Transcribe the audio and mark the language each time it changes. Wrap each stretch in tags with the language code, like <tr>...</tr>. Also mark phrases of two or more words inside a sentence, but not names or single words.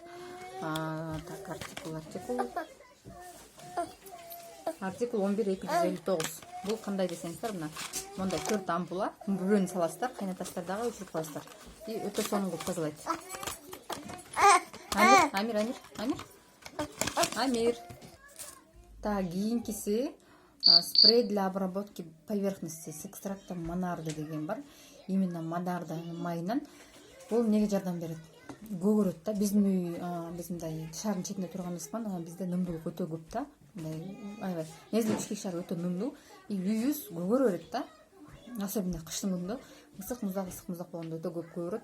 <ru>Так, артикул 11259.</ru> <ky>Бул кандай десеңиздер, мына мондай 4 ампула, бирөөнү саласыздар, кайнатасыздар дагы өчүрүп коесуздар. И өтө сонун кылып тазалайт. Амир.</ky> <ru>Так, кийинкиси спрей для обработки поверхности с экстрактом монарды</ru> <ky>деген бар. Именно монарда майынан. Бул эмнеге жардам берет? Көгөрөт да. Биздин үй, биз мындай шаардын четинде турганыбызбан, анан бизде нымдуулук өтө көп да. Аябай. Негизи ички шаар өтө нымдуу, и үйүбүз көгөрө берет да. Особенно кыштын күнүндө ысык муздак болгондо өтө көп көгөрөт.</ky>